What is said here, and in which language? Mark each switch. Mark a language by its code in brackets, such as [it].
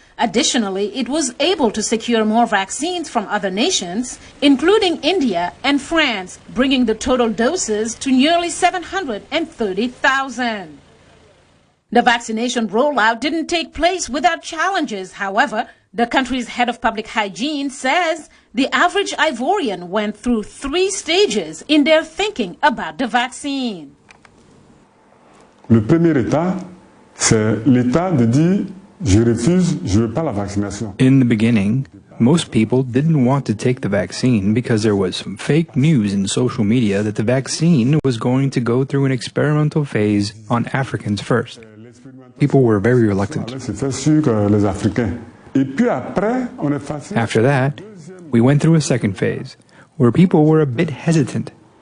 [en] Additionally, it was able to secure more vaccines from other nations, including India and France, bringing the total doses to nearly 730,000. The vaccination rollout didn't take place without challenges. However, the country's head of public hygiene says the average Ivorian went through 3 stages in their thinking about the vaccine. [fr] Le premier état, c'est l'état de dire je refuse, je veux pas la vaccination. [en] In the beginning, most people didn't want to take the vaccine because there was some fake news in social media that the vaccine was going to go through an experimental phase on Africans first. People were very reluctant. After that, we went through a second phase, where people were a bit hesitant.